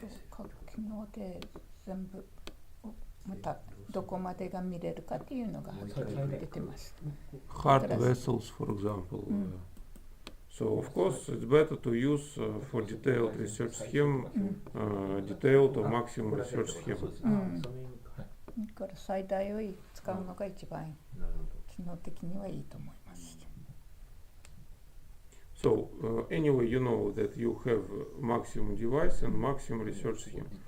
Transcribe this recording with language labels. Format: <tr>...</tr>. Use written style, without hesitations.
<ja>各機能で全部またどこまでが見れるかっていうのがはっきり出てます。</ja> <en>Heart vessels, for example. So of course, it's better to use for detailed research scheme, detailed or maximum research scheme. うん。</en> <ja>だから最大を使うのが一番機能的にはいいと思います。</ja> <en>So anyway, you know that you have maximum device and maximum research scheme.</en>